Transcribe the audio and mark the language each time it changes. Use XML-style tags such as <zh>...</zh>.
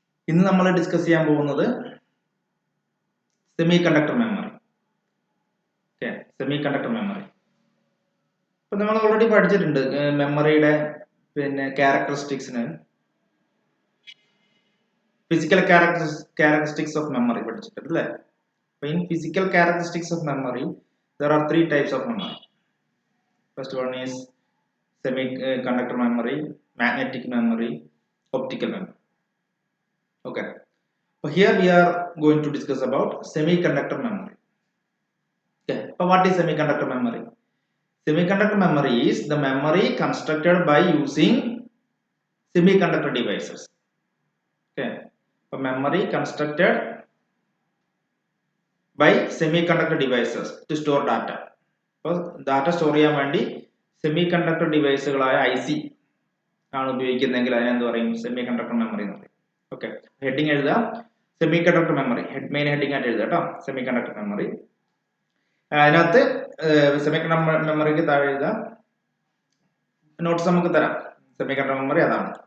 <ml>ഇന്ന് നമ്മൾ ഡിസ്കസ് ചെയ്യാൻ പോകുന്നത് semiconductor memory. Okay, semiconductor memory. അപ്പോൾ നമ്മൾ ഓൾറെഡി പഠിച്ചിട്ടുണ്ട് മെമ്മറിയുടെ ക്യാരക്ടറിസ്റ്റിക്സിന് ഫിസിക്കൽ</ml> <en>characteristics of memory</en> <ml>പഠിച്ചിട്ടുണ്ട് അല്ലേ? അപ്പോൾ</ml> <en>in physical characteristics of memory there are three types of memory. First one is semiconductor memory, magnetic memory, optical memory. Okay. So here we are going to discuss about semiconductor memory. Okay. So what is semiconductor memory? Semiconductor memory is the memory constructed by using semiconductor devices. Okay. So memory constructed by semiconductor devices to store data.</en> <ml>So data store ചെയ്യാൻ വേണ്ടി semiconductor deviceകളായ IC ആണ് ഉപയോഗിക്കുന്നതെങ്കിൽ അതിനെ എന്ത് പറയും? Semiconductor memory എന്ന് പറയും. Okay, heading എഴുതാം, സെമികണ്ടക്ടർ മെമ്മറി. മെയിൻ ഹെഡിങ് ആയിട്ട് എഴുതാം കേട്ടോ, സെമികണ്ടക്ടർ മെമ്മറി. അതിനകത്ത് സെമികണ്ടക്ടർ മെമ്മറിക്ക് താഴെ എഴുതാം, നോട്ട്സ് നമുക്ക് തരാം. സെമികണ്ടക്ടർ മെമ്മറി അതാണ്.</ml>